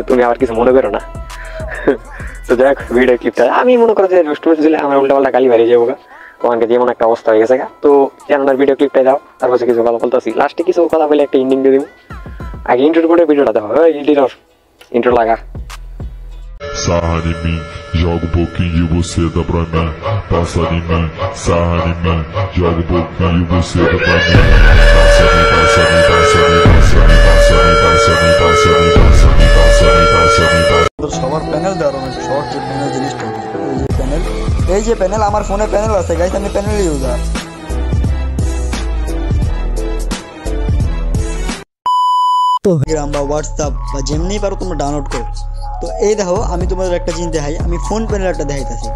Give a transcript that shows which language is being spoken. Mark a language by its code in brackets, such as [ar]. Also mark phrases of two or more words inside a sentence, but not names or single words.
[bn] তুমি আবার কিছু মনে করো না। তো দেখ ভিডিওর ক্লিপটা আমি মনে করো যে রোস্ট দিলে আমার উল্টাপাল্টা গালি বাড়িয়ে যাবো, তোমাকে যেমন একটা অবস্থা হয়ে গেছে। তো যেননের [en] video clip [bn] দাও, তারপর কিছু কথা বলতেছি, লাস্টে কিছু কথা বলে একটা ইন্ডিং দিয়ে দিব। আগে ইন্ট্রো করে ভিডিওটা দাও, ইন্ট্রো লাগা। [pt] Sarra em mim, joga um pouquinho e você dá pra mim. Passa em mim, sarra em mim, joga um pouquinho e você dá pra mim. Passa em mim, passa em mim, passa em mim, passa em mim, passa em mim, passa em mim, passa em mim, passa em mim, passa em mim, passa em mim, passa [bn] সবার প্যানেল দেওয়ার অনেক শর্ট যে প্যানেল জিনিসটা এই যে প্যানেল আমার ফোনে প্যানেল আছে গাইস, আমি [en] panel user. [bn] টেলিগ্রাম বা হোয়াটসঅ্যাপ বা যেমনি পারো তোমরা ডাউনলোড করো। তো এই দেখো আমি তোমাদের একটা জিনিস দেখাই, আমি ফোন প্যানেলটা দেখাইতেছি।